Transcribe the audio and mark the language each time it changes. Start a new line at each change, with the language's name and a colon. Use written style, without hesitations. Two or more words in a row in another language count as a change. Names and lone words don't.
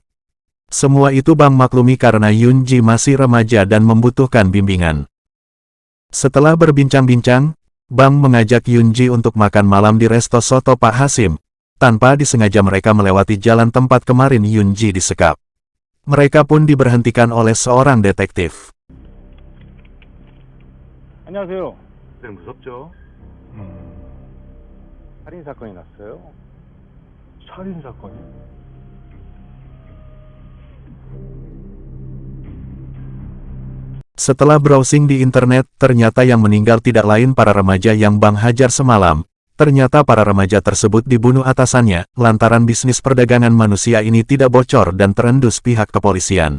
Indonesian: Semua itu Bang maklumi karena Yoon-ji masih remaja dan membutuhkan bimbingan. Setelah berbincang-bincang, Bang mengajak Yoon-ji untuk makan malam di resto soto Pak Hasim. Tanpa disengaja mereka melewati jalan tempat kemarin Yoon-ji disekap. Mereka pun diberhentikan oleh seorang detektif.
Korean: 안녕하세요. 네, 무섭죠? 살인 사건이 났어요. 살인 사건이?
Indonesian: Setelah browsing di internet, ternyata yang meninggal tidak lain para remaja yang Bang hajar semalam. Ternyata para remaja tersebut dibunuh atasannya, lantaran bisnis perdagangan manusia ini tidak bocor dan terendus pihak kepolisian.